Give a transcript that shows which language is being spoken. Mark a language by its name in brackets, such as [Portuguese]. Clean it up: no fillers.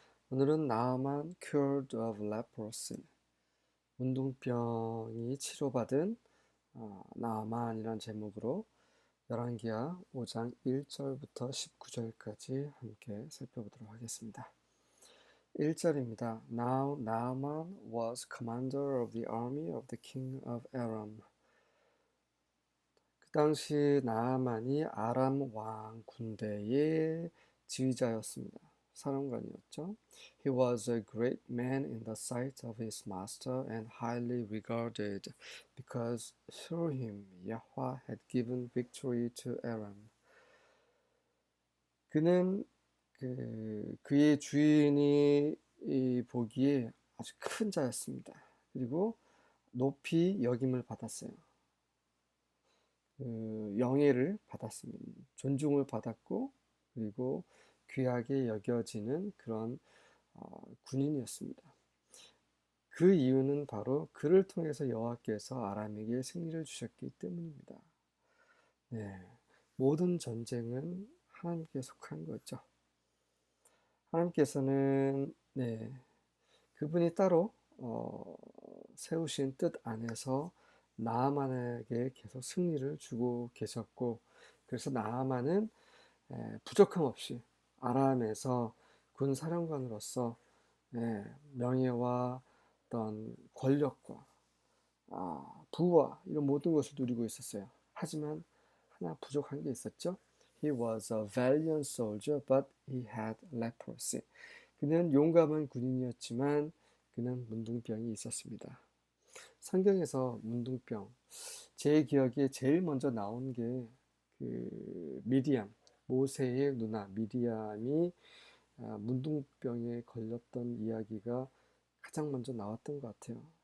[Korean] 오늘은 나아만 [English] cured of leprosy, [Korean] 문둥병이 치료받은 나아만이란 제목으로 열왕기하 5장 1절부터 19절까지 함께 살펴보도록 하겠습니다. 1절입니다. [English] Now Naaman was commander of the army of the king of Aram. [Korean] 그 당시 나아만이 아람 왕 군대의 지휘자였습니다. 사령관이었죠. [English] He was a great man in the sight of his master and highly regarded because through him Yahweh had given victory to Aram. [Korean] 그는 그의 주인이 보기에 아주 큰 자였습니다. 그리고 높이 여김을 받았어요. 영예를 받았습니다. 존중을 받았고 그리고 귀하게 여겨지는 그런 군인이었습니다. 그 이유는 바로 그를 통해서 여호와께서 아람에게 승리를 주셨기 때문입니다. 네, 모든 전쟁은 하나님께 속한 거죠. 하나님께서는 그분이 따로 세우신 뜻 안에서 나아만에게 계속 승리를 주고 계셨고, 그래서 나아만은 부족함 없이 아람에서 군 사령관으로서 명예와 어떤 권력과 부와 이런 모든 것을 누리고 있었어요. 하지만 하나 부족한 게 있었죠. [English] He was a valiant soldier, but he had leprosy. [Korean] 그는 용감한 군인이었지만 그는 문둥병이 있었습니다. 성경에서 문둥병, 제 기억에 제일 먼저 나온 게 미디암, 모세의 누나 미디암이 문둥병에 걸렸던 이야기가 가장 먼저 나왔던 것 같아요.